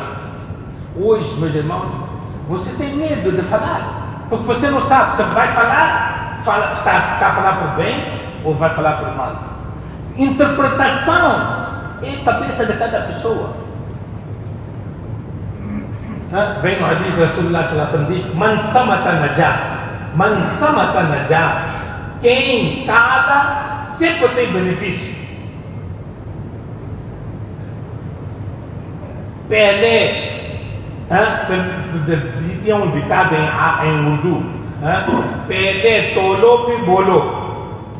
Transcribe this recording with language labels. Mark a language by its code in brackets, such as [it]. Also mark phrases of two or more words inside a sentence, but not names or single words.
[pt] Hoje, meus irmãos, você tem medo de falar, porque você não sabe se vai falar, está a falar por bem ou vai falar por mal. Interpretação é a cabeça de cada pessoa. Vem no hadith [ar] رسول الله صلى الله عليه وسلم, [pt] diz: [ar] "من صمت نجا، من صمت نجا." [pt] Quem cala sempre tem benefício. Pelé, tinha um ditado em Urdu: [ur] پہلے تولو پھر بولو.